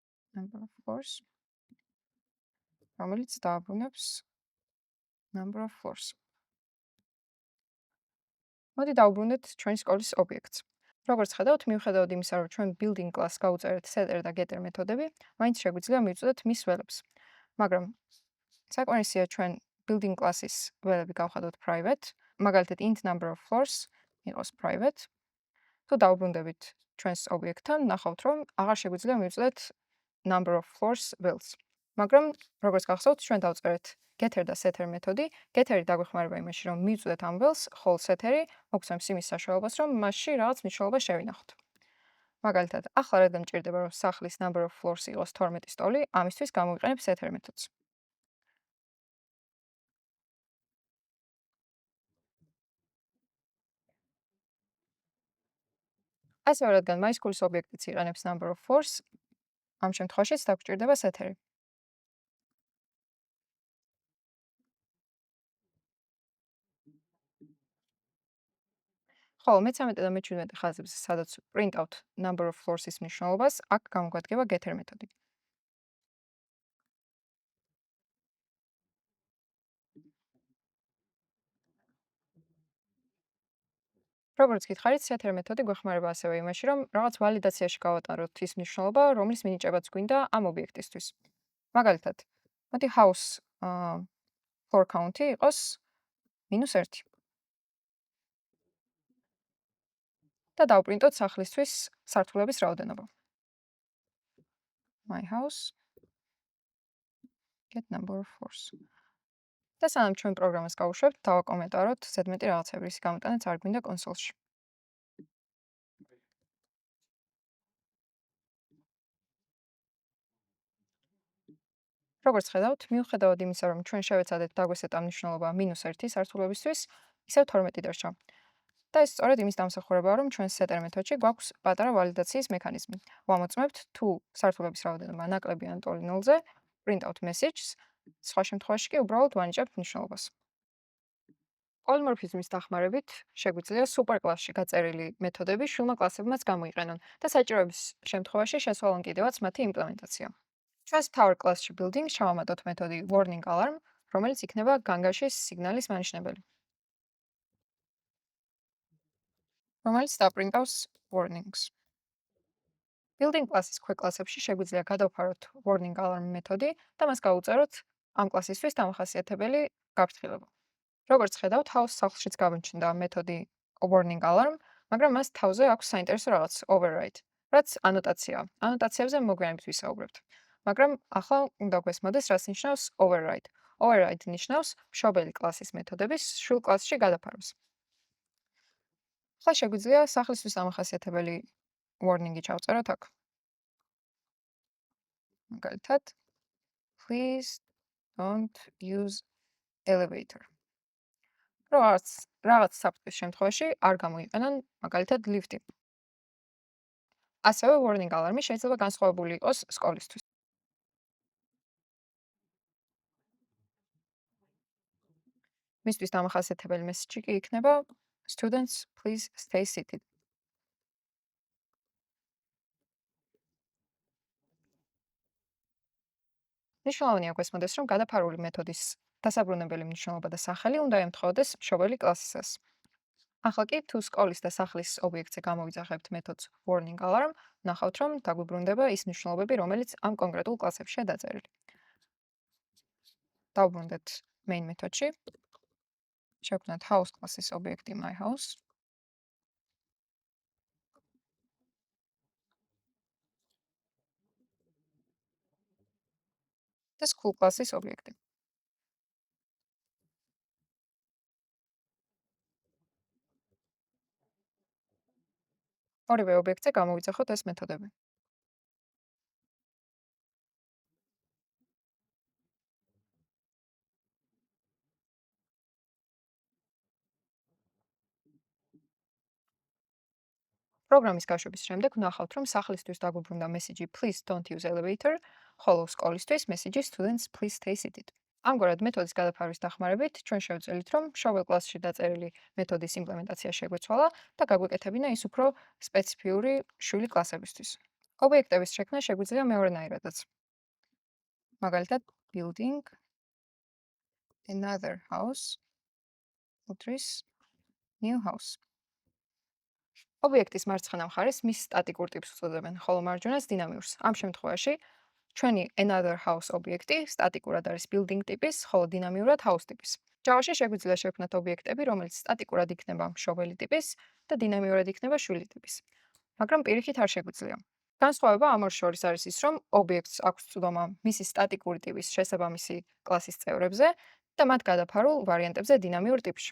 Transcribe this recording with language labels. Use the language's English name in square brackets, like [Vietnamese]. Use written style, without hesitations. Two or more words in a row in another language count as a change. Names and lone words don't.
[English] number of floors, [Georgian] რომელიც დააბრუნებს [English] number of floors. [Georgian] მოდი დავუბრუნდეთ ჩვენი სკოლის ობიექტს. როგორც ხედავთ, მიუხედავად იმისა, რომ ჩვენ [English] building class [Georgian] გავუწერეთ setter და getter მეთოდები, მაინც შეგვიძლია მივწოდეთ მის ველებს. მაგრამ საკმარისია ჩვენ [English] building class- [Georgian] ის ველები გავხადოთ private, მაგალითად [English] int number of floors [Georgian] იყოს private. თუ დავუბრუნდებით ჩვენს ობიექტთან, ნახავთ, რომ აღარ შეგვიძლია მივწოდეთ [English] number of floors [Georgian] ველს. მაგრამ როგორც გახსოვთ, ჩვენ დავწერეთ getter და setter მეთოდი. getter-ი დაგვეხმარება იმაში, რომ მივწოდეთ ამ ველს, ხოლო setter-ი მოგვცემს იმის საშუალებას, რომ მასში რაღაც მნიშვნელობა შევინახოთ. მაგალითად, ახლა რადგან მჭირდება, რომ სახლის [English] number of floors [Georgian] იყოს 12 სტოლი, ამისთვის გამოვიყენებ setter მეთოდს. ასევე რადგან MySQL-ის ობიექტიც იყენებს [English] number of floors, [Georgian] ამ შემთხვევაშიც დაგვჭირდება setter-ი. ხოლო მე-13 და მე-17 ხაზებზე, სადაც [English] print out number of floors- [Georgian] ის მნიშვნელობას, აქ გამოგვადგება getter მეთოდი. როგორც გითხარით, setter მეთოდი გვეხმარება ასევე იმაში, რომ რაღაც ვალიდაციაში გავატაროთ ის მნიშვნელობა, რომლის მინიჭებაც გვინდა ამ ობიექტისთვის. მაგალითად, მოდი [English] house floor count- [Georgian] ი იყოს -1 და დავპრინტოთ სახლისთვის სართულების რაოდენობა. [English] My house get number of floors. [Georgian] და სანამ ჩვენ პროგრამას გავუშვებთ, დავაკომენტაროთ ზედმეტი რაღაცები, რის გამოტანაც არ გვინდა კონსოლში. როგორც ხედავთ, მიუხედავად იმისა, რომ ჩვენ შევეცადეთ დაგვესეთ ამ მნიშვნელობა -1 სართულებისთვის, ისევ 12 დარჩა. და ეს სწორედ იმის დამსახურებაა, რომ ჩვენ setter მეთოდში გვაქვს პატარა ვალიდაციის მექანიზმი. ვამოწმებთ, თუ სართულების რაოდენობა ნაკლები ან ტოლი 0-ზე, [English] print out messages, [Georgian] სხვა შემთხვევაში კი უბრალოდ ვანიჭებთ მნიშვნელობას. პოლიმორფიზმის დახმარებით შეგვიძლია super კლასში გაწერილი მეთოდები შვილმა კლასებმაც გამოიყენონ და საჭიროების შემთხვევაში შესაძლოა კიდევაც მათი იმპლემენტაცია. ჩვენს მთავარ კლასში building შევამატოთ მეთოდი [English] warning alarm, [Georgian] რომელიც იქნება განგაშის სიგნალის მანიშნებელი. რომელიც დაპრინტავს warnings. [English] building class- [Georgian] ის ქვეკლასებში შეგვიძლია გადავფაროთ [English] warning alarm [Georgian] მეთოდი და მას გავუწეროთ ამ კლასისთვის დამახასიათებელი გაფრთხილება. როგორც ხედავთ, house სახლშიც გამოჩნდა მეთოდი [English] warning alarm, [Georgian] მაგრამ მას თავზე აქვს საინტერესო რაღაც override, რაც ანოტაციაა. ანოტაციებზე მოგვიანებით ვისაუბრებთ. მაგრამ ახლა უნდა გვესმოდეს, რას ნიშნავს override. override ნიშნავს მშობელი კლასის მეთოდების შვილ კლასში გადაფარვას. ახლა შეგვიძლია სახლისთვის დამახასიათებელი warning-ი ჩავწეროთ აქ. მაგალითად, [English] please don't use elevator. [Georgian] რაღაც საფრთხის შემთხვევაში არ გამოიყენონ მაგალითად ლიფტი. ასევე [English] warning alarm- [Georgian] ი შეიძლება განსხვავებული იყოს სკოლისთვის. მისთვის დამახასიათებელი მესიჯი კი იქნება [English] students please stay seated. [Georgian] მნიშვნელოვანია გვესმოდეს, რომ გადაფარული მეთოდის დასაბრუნებელი მნიშვნელობა და სახელი უნდა ემთხვეოდეს მშობელი კლასისას. ახლა კი თუ სკოლის და სახლის ობიექტზე გამოვიძახებთ მეთოდს [English] warning alarm, [Georgian] ნახავთ, რომ დაგვიბრუნდება ის მნიშვნელობები, რომელიც ამ კონკრეტულ კლასებშია დაწერილი. დავუბრუნდეთ main მეთოდში. შევქმნათ house კლასის ობიექტი [English] my house. [Georgian] და school კლასის ობიექტი. ორივე ობიექტზე გამოვიძახოთ ეს მეთოდები. პროგრამის გაშვების შემდეგ ვნახავთ, რომ სახლისთვის დაგვიბრუნდა მესიჯი [English] please don't use elevator, [Georgian] ხოლო სკოლისთვის მესიჯი [English] students please stay seated. [Georgian] ამგვარად მეთოდის გადაფარვის დახმარებით ჩვენ შევძელით, რომ მშობელ კლასში დაწერილი მეთოდის იმპლემენტაცია შეგვეცვალა და გაგვეკეთებინა ის უფრო სპეციფიური შვილი კლასებისთვის. ობიექტების შექმნა შეგვიძლია მეორენაირადაც. მაგალითად, [English] building another house უდრის new house. [Georgian] ობიექტის მარცხენა მხარეს მის სტატიკურ ტიპს უწოდებენ, ხოლო მარჯვენას დინამიურს. ამ შემთხვევაში ჩვენი [English] another house [Georgian] ობიექტი სტატიკურად არის building ტიპის, ხოლო დინამიურად house ტიპის. Java-ში შეგვიძლია შევქმნათ ობიექტები, რომელიც სტატიკურად იქნება მშობელი ტიპის და დინამიურად იქნება შვილი ტიპის. მაგრამ პირიქით არ შეგვიძლია. განსხვავება ამ ორ შორის არის ის, რომ ობიექტს აქვს წვდომა მისი სტატიკური ტიპის შესაბამისი კლასის წევრებზე და მათ გადაფარულ ვარიანტებზე დინამიურ ტიპში.